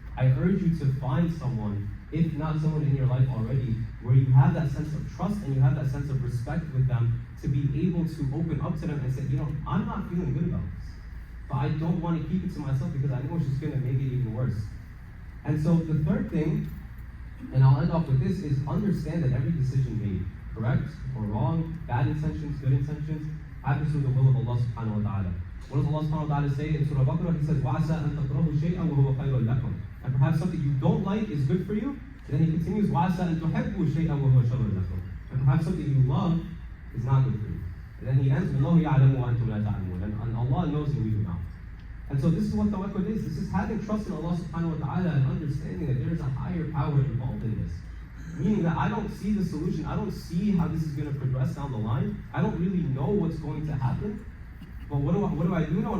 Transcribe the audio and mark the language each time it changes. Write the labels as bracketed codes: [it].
[en] I urge you to find someone, if not someone in your life already, where you have that sense of trust and you have that sense of respect with them, to be able to open up to them and say, I'm not feeling good about this, but I don't want to keep it to myself because I know it's just going to make it even worse. And so the third thing, and I'll end off with this, is understand that every decision made, correct or wrong, bad intentions, good intentions, happens through the will of Allah subhanahu wa ta'ala. What does Allah subhanahu wa ta'ala say in Surah Baqarah? He says, [ar] وَعَسَىٰ أَن تَكْرَهُ شَيْئًا وَهُوَ خَيْرٌ لَكُمْ. [en] And perhaps something you don't like is good for you. And then he continues, [ar] وَعَسَىٰ أَن تُحِبُّوا شَيْئًا وَهُوَ شَرٌ لَكُمْ. [en] And perhaps something you love is not good for you. And then he ends, [ar] وَاللَّهُ يَعْلَمُ وَأَنْتُمْ لَا تَعْلَمُونَ. [en] And Allah knows and we do not. And so this is what tawakkul is. This is having trust in Allah subhanahu wa ta'ala and understanding that there is a higher power involved in this. Meaning that I don't see the solution, I don't see how this is going to progress down the line. I don't really know what's going to happen. But what do I do know?